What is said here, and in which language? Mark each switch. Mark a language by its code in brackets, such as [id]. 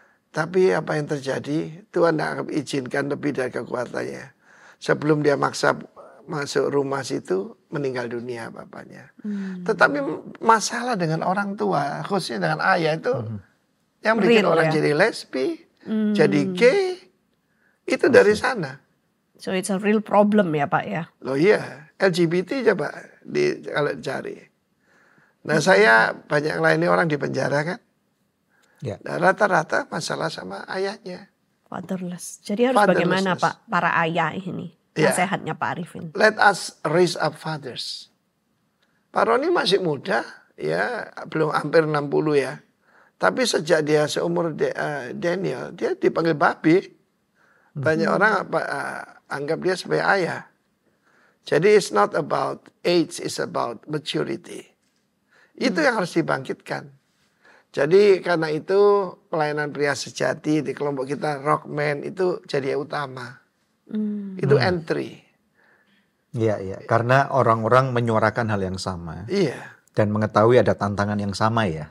[id] Tapi apa yang terjadi, Tuhan tidak akan izinkan lebih dari kekuatannya. Sebelum dia maksa masuk rumah situ, meninggal dunia bapaknya. Tetapi masalah dengan orang tua, khususnya dengan ayah itu, yang bikin [en] Real, [id] orang ya? jadi lesbi, jadi gay, itu dari sana. [en] So it's a real problem [id] ya Pak ya. Loh iya, LGBT coba kalau cari. Nah saya banyak melayani orang di penjara kan. Ya. Nah, rata-rata masalah sama ayahnya. Fatherless. Jadi harus [en] Fatherlessness. [id] bagaimana Pak para ayah ini? Iya. Nasihatnya Pak Arifin. [en] Let us raise up fathers. [id] Pak Roni masih muda, ya belum hampir 60 ya. Tapi sejak dia seumur Daniel, dia dipanggil babi. Banyak orang anggap dia sebagai ayah. Jadi [en] it's not about age, it's about maturity. [id] Itu yang harus dibangkitkan. Jadi karena itu pelayanan pria sejati di kelompok kita Rockman itu jadi yang utama. Itu entry. Iya. Karena orang-orang menyuarakan hal yang sama Iya, dan mengetahui ada tantangan yang sama ya.